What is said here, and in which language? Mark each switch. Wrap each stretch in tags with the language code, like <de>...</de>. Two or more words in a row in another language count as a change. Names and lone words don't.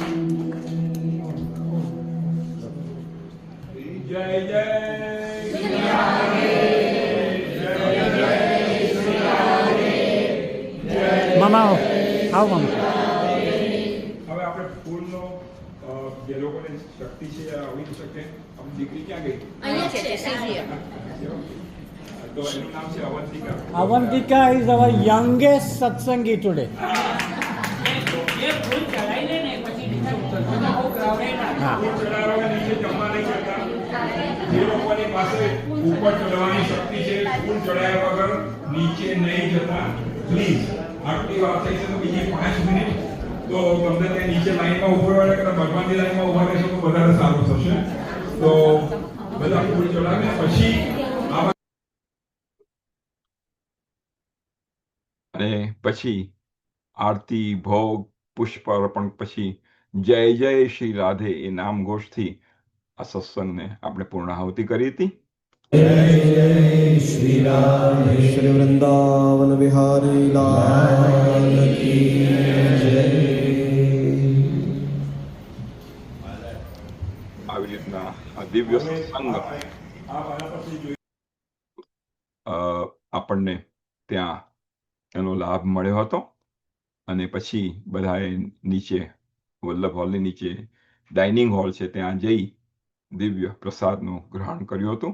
<hi>जय जय मामा आओ. आओ मामा.</hi> <gu>હવે આપણે ફૂલનો જે લોકોને શક્તિ છે આવી શકે. આપણી દીકરી ક્યાં ગઈ? અહીંયા છે સીધી. તો એનું નામ છે અવંતિકા.</gu> <en>Avantika is our youngest satsangi today.</en> <gu>નીચે જમવા નહીં કરતા. જે લોકોની પાસે ઉપર ચડવાની શક્તિ છે ફૂલ ચડાયા વગર નીચે નહીં જતા પ્લીઝ. આટલી વાત થઈ છે તો બીજી 5 મિનિટ તો તમને ત્યાં નીચે લાઈનમાં ઉભો રહેવા કરતા ભગવાનની લાઈનમાં ઉભા રહેશો તો વધારે સારું થશે. તો બધા ફૂલ ચડાવે પછી અને પછી આરતી ભોગ પુષ્પ અર્પણ પછી જય જય શ્રી રાધે એ નામ ઘોષથી આ સત્સંગને આપણે પૂર્ણાહુતિ કરી હતી.</gu> <hi>श्री राधे श्री वृंदावन बिहारी लाल की जय.</hi> <gu>આવી રીતના આ દિવ્ય સત્સંગ આપણને ત્યાં એનો લાભ મળ્યો હતો. અને પછી બધાએ નીચે વલ્લભ હોલની નીચે ડાઇનિંગ હોલ છે ત્યાં જઈ દિવ્ય પ્રસાદનું ગ્રહણ કર્યું હતું.</gu>